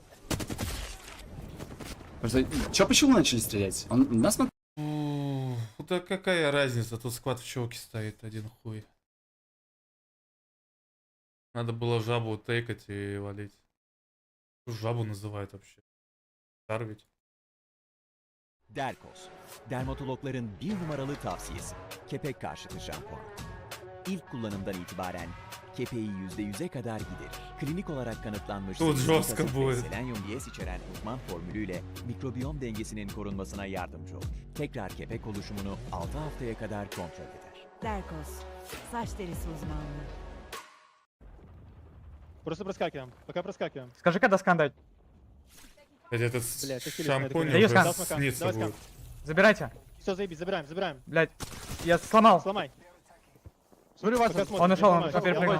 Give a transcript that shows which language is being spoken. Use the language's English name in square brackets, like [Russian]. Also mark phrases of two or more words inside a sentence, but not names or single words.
[Russian] Просто, чё почему начали стрелять? Он нас на... Ну так какая разница, тут склад в чоке стоит, один хуй. Надо было жабу тейкать и валить. Что жабу называют вообще? Тарвить. [Turkish] Derkos, dermatologların bir numaralı tavsiyesi. Kepek karşıtı şampuan. İlk kullanımdan itibaren kepeği %100'e kadar giderir. Klinik olarak kanıtlanmış selenyum diyez içeren uzman formülüyle mikrobiyom dengesinin korunmasına yardımcı olur. Tekrar kepek oluşumunu 6 haftaya kadar kontrol eder. Derkos, saç derisi uzmanlığı. [Russian] Просто проскакиваем. Пока проскакиваем. Скажи, когда скан дать. Этот шампунь уже снится будет. Забирайте. Все, заебись, забираем. Блять, я сломал. Сломай. Смотри, вас. Он ушел, он перепрыгнул.